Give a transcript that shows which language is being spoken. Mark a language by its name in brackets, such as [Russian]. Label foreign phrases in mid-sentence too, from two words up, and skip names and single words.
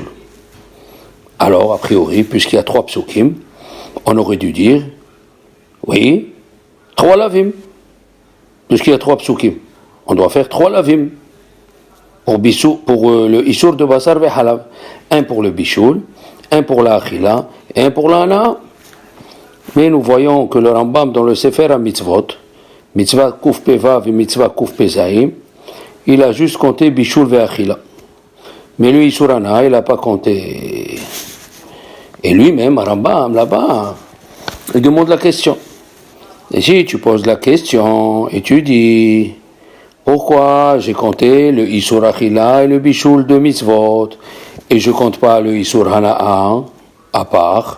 [French] Alors, a priori, puisqu'il y a 3 psukim, on aurait dû dire, oui, 3 lavim. Puisqu'il y a 3 psukim, on doit faire 3 lavim. Pour le Isur de [Hebrew] בשר וחלב, [French] un pour le Bishul, un pour la Achila et un pour la Ana. Mais nous voyons que le Rambam dans le Sefer HaMitzvot, Mitzvah Kuf Pevav et Mitzvah Kuf Pezaim, il a juste compté [Hebrew] בישול ואכילה. [French] Mais le [Hebrew] איסור הנאה, [French] il n'a pas compté. Et lui-même, Rambam, là-bas, il demande la question. Et si tu poses la question et tu dis, pourquoi j'ai compté le [Hebrew] איסור אכילה [French] et le Bishul de Mitzvot et je compte pas le [Hebrew] איסור הנאה [French] à part?